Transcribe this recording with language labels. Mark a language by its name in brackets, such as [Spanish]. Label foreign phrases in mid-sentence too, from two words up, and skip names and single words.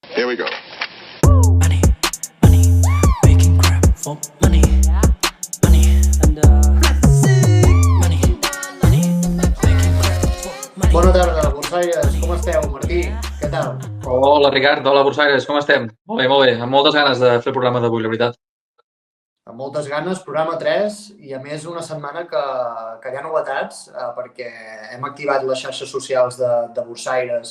[English] we go. Money, money, making crap for money, money, and money, money, making crap for money. [Catalan] Bona tarda, Borsaires. Com esteu, Martí? Què tal? Hola, Ricard. Hola, Borsaires. Com estem? Molt bé, molt bé. Amb moltes ganes de fer el programa d'avui, la veritat. Amb moltes ganes, programa 3 i a més una setmana que hi ha novetats perquè hem activat les xarxes socials de Borsaires.